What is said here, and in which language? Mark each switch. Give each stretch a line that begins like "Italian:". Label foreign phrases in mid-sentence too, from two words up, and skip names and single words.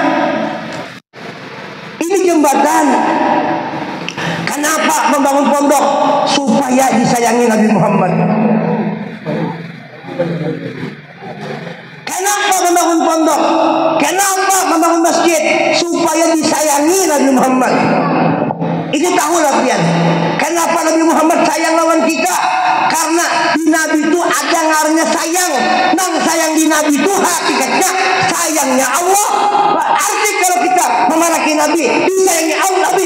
Indonesian: Ini jembatan. Kenapa membangun pondok? Supaya disayangi Nabi Muhammad. Kenapa membangun pondok? Kenapa membangun masjid? Supaya disayangi Nabi Muhammad.
Banjar: Ini tahu lapian. Kenapa Nabi Muhammad sayang lawan kita? Karena di Nabi itu ada ngarannya sayang. Nang sayang di Nabi itu hakikatnya sayangnya Allah.
Indonesian: Arti kalau kita memarahi Nabi, disayangi Allah Nabi.